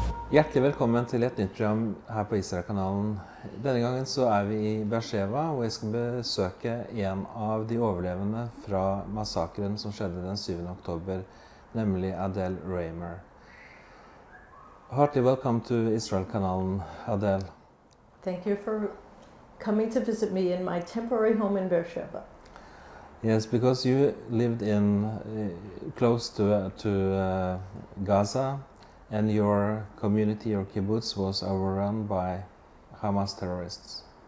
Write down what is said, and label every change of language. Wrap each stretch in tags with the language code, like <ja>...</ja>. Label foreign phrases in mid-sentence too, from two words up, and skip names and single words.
<no>Hjertelig velkommen til et nytt program her på Israelkanalen. Denne gangen så er vi i Beersheva, og jeg skal besøke en av de overlevende fra massakren som skjedde den 7. oktober, nemlig Adele Raemer.</no> <en>Heartily welcome to Israelkanalen, Adele. Thank you for coming to visit me in my temporary home in Beersheva. Yes, because you lived in close to Gaza, and your community, your kibbutz, was overrun by Hamas terrorists.</en>